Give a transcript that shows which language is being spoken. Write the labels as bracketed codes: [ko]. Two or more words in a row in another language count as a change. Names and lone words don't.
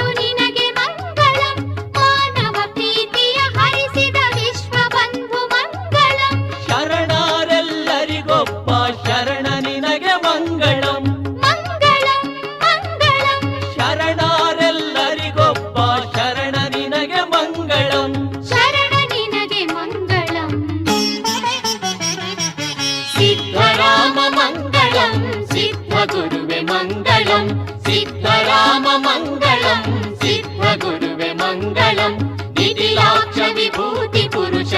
[kn] ನಿನಗೆ ಮಂಗಳಂ ಮಾನವ ಪ್ರೀತಿಯ ಹರಿಸಿದ ವಿಶ್ವಬಂಧು ಮಂಗಳಂ ಶರಣರೆಲ್ಲರಿಗೊಬ್ಬ ಶರಣ ನಿನಗೆ ಮಂಗಳಂ ಮಂಗಳಂ ಮಂಗಳಂ ಶರಣರೆಲ್ಲರಿಗೊಬ್ಬ ಶರಣ ನಿನಗೆ ಮಂಗಳಂ ಶರಣ ನಿನಗೆ ಮಂಗಳಂ [sa] सिद्धराम मङ्गलम् सिद्धगुरुवे मङ्गलम् सिद्धराम मङ्गलम् सिद्धगुरुवे मङ्गलम् निखिलाक्ष विभूति